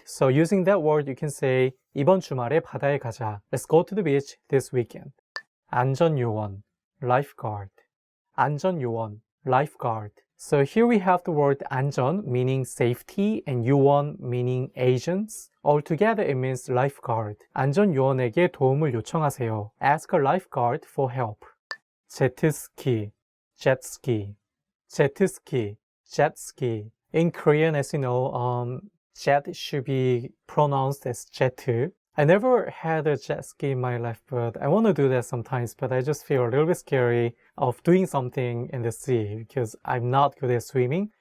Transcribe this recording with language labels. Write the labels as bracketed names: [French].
[English] So using that word, you can say [Korean] 이번 주말에 바다에 가자. [English] Let's go to the beach this weekend. 안전요원, lifeguard. 안전요원, lifeguard. So here we have the word 안전 meaning safety and 요원 meaning agents. Altogether it means lifeguard. [Korean] 안전요원에게 도움을 요청하세요. [English] Ask a lifeguard for help. 제트스키, jetski, 제트스키, jetski. In Korean, as you know, jet should be pronounced as 제트. I never had a jet ski in my life, but I want to do that sometimes, but I just feel a little bit scary of doing something in the sea because I'm not good at swimming.